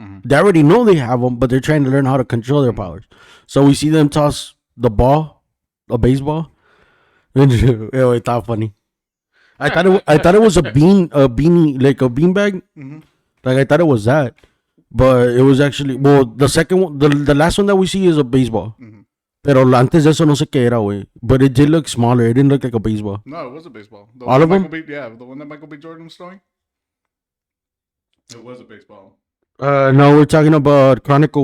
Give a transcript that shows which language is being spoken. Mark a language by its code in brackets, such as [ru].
[en] They already know they have them, but they're trying to learn how to control their powers. So we see them toss the ball, a baseball. It thought funny. I thought it was a beanie, like a beanbag. Like, I thought it was that, but it was actually, well, the second one, the last one that we see is a baseball. [es] Pero antes de eso no sé qué era, güey. [en] But it did look smaller. It didn't look like a baseball. No, it was a baseball. All of them? The one that Michael B. Jordan was throwing. It was a baseball. No, we're talking about Chronicle.